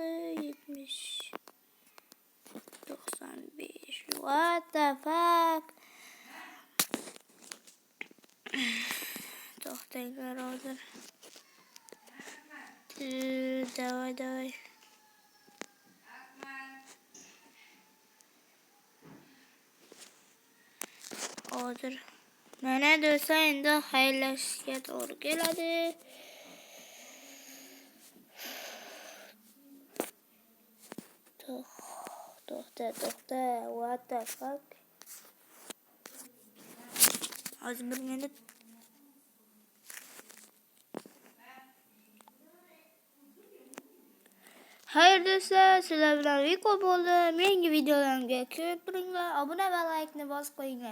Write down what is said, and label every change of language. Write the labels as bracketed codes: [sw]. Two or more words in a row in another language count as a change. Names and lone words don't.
[uz] 70. 95. [en] What the fuck? [uz] To'xtanglar hozir. Davay. Hozir. Mana do'stlar, endi xayrlashishga to'g'ri keladi. To'xta. [en] What the fuck? [uz] Hozir 1 minut. Hayır do'stlar, sizlar bilan Viko bo'ldim. Yangi videolarimga ko'p turinglar. Obuna va like'ni bosib qo'yinglar.